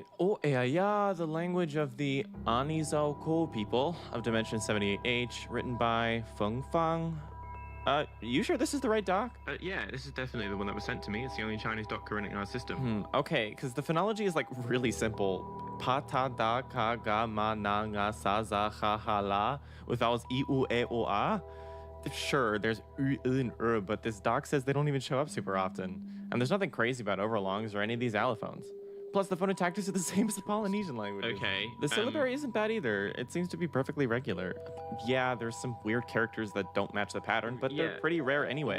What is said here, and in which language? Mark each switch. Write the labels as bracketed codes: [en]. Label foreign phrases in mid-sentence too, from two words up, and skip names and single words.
[en] Oh, yeah, the language of the Anizao people of Dimension 78H, written by Feng Fang. You sure this is the right doc? Yeah, this is definitely the one that was sent to me. It's the only Chinese doc currently in our system. Okay, because the phonology is like really simple. Pa ta da ka ga ma na nga sa za ha ha la with vowels I u e o a. Sure, there's u and but this doc says they don't even show up super often. And there's nothing crazy about overlongs or any of these allophones. Plus, the phonotactics are the same as the Polynesian languages. Okay. The syllabary isn't bad either. It seems to be perfectly regular. Yeah, there's some weird characters that don't match the pattern, but they're pretty rare anyway.